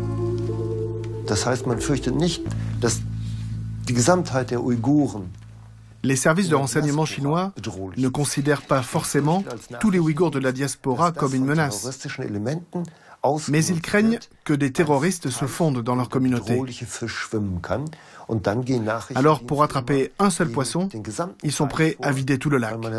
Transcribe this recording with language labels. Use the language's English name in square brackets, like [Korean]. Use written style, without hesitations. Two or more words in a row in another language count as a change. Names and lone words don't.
[German] Das heißt, man fürchtet nicht, dass die Gesamtheit der Uiguren [French] Les services de renseignement chinois ne considèrent pas forcément tous les Ouïghours de la diaspora comme une menace, mais ils craignent que des terroristes se fondent dans leur communauté. Alors, pour attraper un seul poisson, ils sont prêts à vider tout le lac.